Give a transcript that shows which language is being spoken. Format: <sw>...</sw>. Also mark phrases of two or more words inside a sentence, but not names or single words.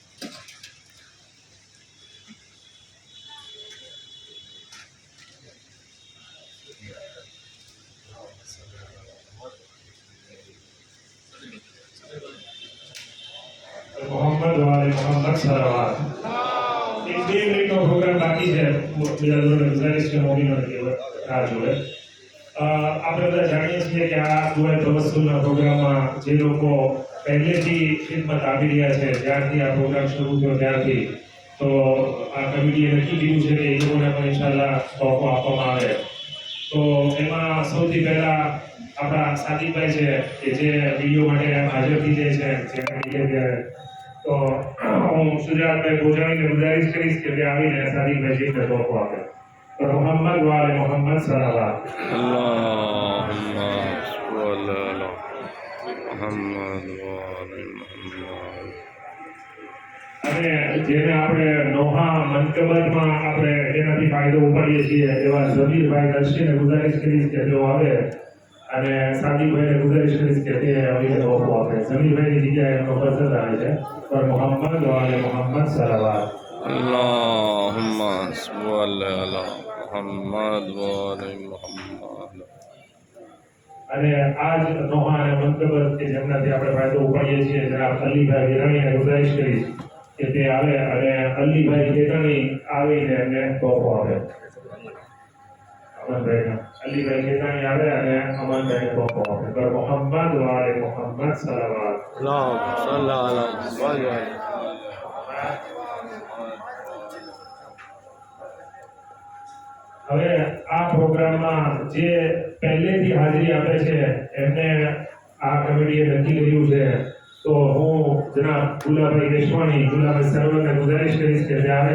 <ur>محمد و آل محمد صلوات</ur> <gu>એક 2 મિનટ નો પ્રોગ્રામ બાકી છે બીજા લોકો ગુજારિશ છે મોબીનો રાહ જોવે. આપણે બધા જાણીએ છીએ કે આ દુઆ તવસ્સુલના પ્રોગ્રામમાં જે લોકો પહેલેથી ખિદમત આપી રહ્યા છે જ્યારથી આ પ્રોગ્રામ શરૂ થયો ત્યારથી તો આ કમિટીએ નક્કી કર્યું છે કે એ લોકોને પણ ઇન્શાલ્લાહ તોફો આપવામાં આવે. તો એમાં સૌથી પહેલા આપણા સાદિકભાઈ છે કે જે વિડીયો માટે હાજર થઈ જાય છે ત્યારે તો હું સુજાતભાઈ ગોજાણીને ગુજારિશ કરીશ કે તે આવીને સાદિકભાઈ જીને તોફો આપે.</gu> <ur>تو محمد و آل محمد صلوات</ur> <ar>اللهم صل على محمد وآل محمد.</ar> <gu>અને જેને આપણે નોહા મંતબતમાં આપણે જેનાથી ફાયદો ઉપાડીએ છીએ એવા ઝમીરભાઈ દર્શીને ગુજારિશ કરીશ કે તેઓ આવે અને સાદિકભાઈને ગુજારિશ કરીશ કે તે આવીને તોફો આપે. ઝમીરભાઈની જગ્યાએ એમનો પસંદ આવે છે પર</gu> <ur>محمد و آل محمد صلوات.</ur> <ar>اللهم صل على محمد وآل محمد.</ar> <gu>અને આજ નોહા અને મંતબત કે જેમનાથી આપણે ફાયદો ઉપાડીએ છીએ જનાબ અલીભાઈ વિરાણીને ગુજારિશ કરીશ કે તે આવે અને અલીભાઈ ખેતાણી આવીને એમને તોફો આપે. અમનભાઈ અલીભાઈ ખેતાણી આવે અને અમનભાઈને તોફો આપે.</gu> <ur>پر محمد و آل محمد صلوات.</ur> <ar>اللهم صل على محمد.</ar> <gu>હવે આ પ્રોગ્રામમાં જે પહેલેથી હાજરી આપે છે એમને આ કમિટીએ નક્કી કર્યું છે તો હું જનાબ ગુલાભાઈ રેશવાણી ગુલાભાઈ સરવરને ગુજારિશ કરીશ કે તે આવે.</gu>